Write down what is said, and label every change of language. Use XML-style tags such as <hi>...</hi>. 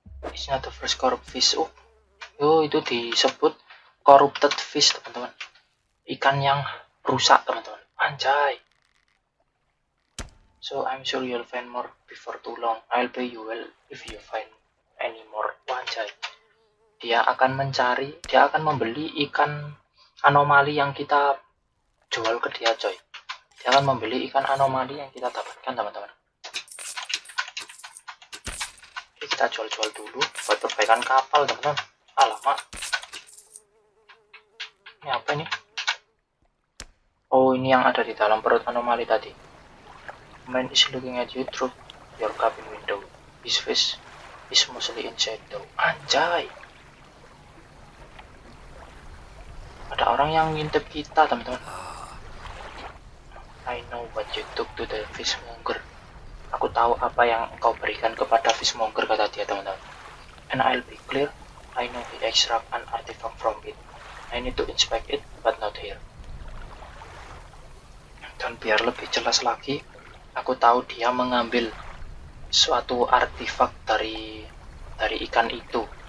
<en>It's not the first corrupt fish. Oh,</en> <id>itu disebut corrupted fish teman-teman. Ikan yang rusak teman-teman. Anjay.</id> <en>So I'm sure you'll find more before too long. I'll pay you well if you find any more.</en> <id>Anjay. Dia akan membeli ikan anomali yang kita jual ke dia coy. Dia akan membeli ikan anomali yang kita dapatkan teman-teman. Oke, kita jual-jual dulu buat perbaikan kapal teman-teman. Alamak, ini apa ini? Oh, ini yang ada di dalam perut anomali tadi.</id> <en>Man is looking at you through your cabin window. His face is mostly in shadow.</en> <id>Anjay, ada orang yang ngintip kita teman-teman.</id> <en>I know what you took to the fishmonger.</en> <id>Aku tahu apa yang engkau berikan kepada fishmonger, kata dia teman-teman.</id> <en>And I'll be clear, I know he extract an artifact from it. I need to inspect it, but not here.</en> <id>Dan biar lebih jelas lagi, aku tahu dia mengambil suatu artefak dari ikan itu.</id>